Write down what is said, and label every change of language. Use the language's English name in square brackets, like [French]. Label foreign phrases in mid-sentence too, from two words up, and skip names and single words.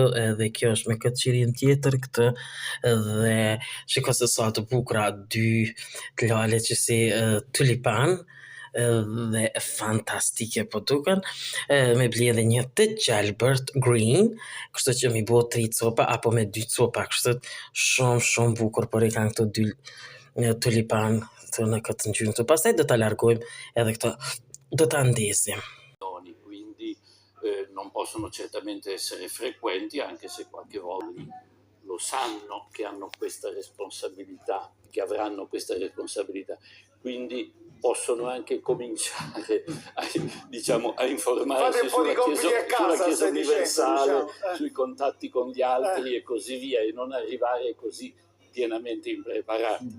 [Albanian] edhe kjo është me këtë qirion tjetër këtë, edhe shiko se sa të bukura dy lale që si tulipan, dhe fantastike po duken, me bli edhe një të gjelbërt green, kështu që mi bo 3 copa apo me 2 copa, kështu shumë bukur por i kanë këto dy tulipan të në këtë ngjyrë këtu. Pastaj do ta largojmë edhe këto, do ta ndesim. [Italian] Quindi non possono certamente essere frequenti, anche se qualche volta lo sanno che hanno questa responsabilità, che avranno questa responsabilità. Quindi possono anche cominciare a informarsi sulla Chiesa universale, sui contatti con gli altri e così via, e non arrivare così pienamente impreparati.